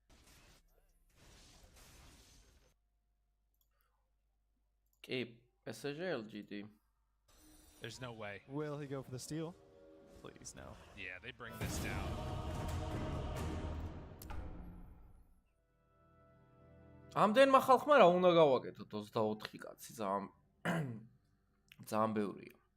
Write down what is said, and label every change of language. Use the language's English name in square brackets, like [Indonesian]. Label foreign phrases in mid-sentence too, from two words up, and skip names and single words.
[Georgian] კი, PSG LGD. [English] There's no way. Will he go for the steal? Please, no. Yeah, they bring this down. [Georgian] ამდენმა ხალხმა რა უნდა გავაკეთოთ 24 კაცი ძალიან ბევრია.